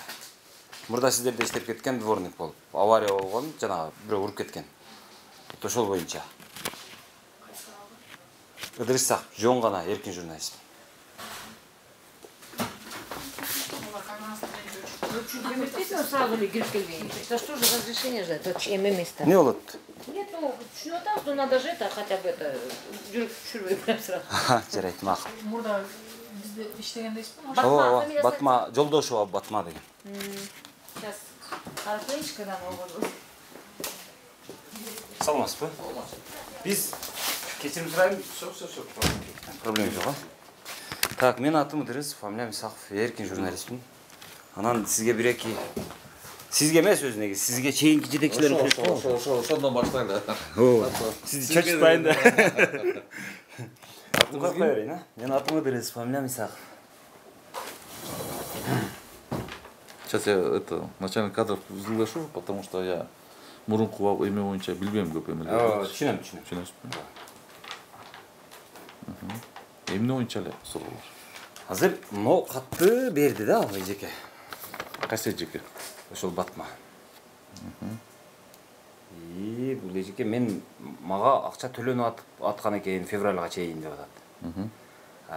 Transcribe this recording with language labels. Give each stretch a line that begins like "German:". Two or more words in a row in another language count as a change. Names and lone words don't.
Kyrgyz: Мурда сиздерде иштеп кеткен дворник болуп, авария болгон, жана бирөө уруп кеткен. Ошол боюнча. Идрис Исаков, жон гана эркин журналист. Сразу ли кирип келбейин?
Russian: Это что же разрешение ждать? Это эме место.
Kyrgyz: Не болот?
Russian: Нет, ну,
Kyrgyz: түшүнүп атам,
Russian: что надо же это хотя бы это
Kyrgyz: жүрүп түшүрбөй
Russian: прям сразу.
Kyrgyz: Жарайт, макул. Мурда бизде иштегендейсизби? Ооба, Батма, Жолдошова Батма деген. Сейчас карап коеюнчу, когда болду. Саламатсызбы? Биз кечирим сурайм. Жок. Проблема жок, а? Так, менин атым Идрис, фамилиям Исаков, эркин журналистмин. Анан сизге бир-эки сизге эмес өзүнө, сизге чейинки жетекчилер ошондон баштайлы. Ооба. Сизди чочутпайын да. Атымга кое берейин, а? Менин атым Идрис, фамилиям Исаков.
Russian: Сейчас я начальник кадров взглашу, потому что я
Kyrgyz: мурунку эме боюнча билбейм көп эмелерди. Түшүнөм. Түшүнөсүзбү? Эмне боюнча эле суроолор? Азыр могу катты берди да ал эжеке. Кайсы эжеке? Ошол Батма. Бул эжеке мага акча төлөнүп аткан экен февралга чейин деп атат.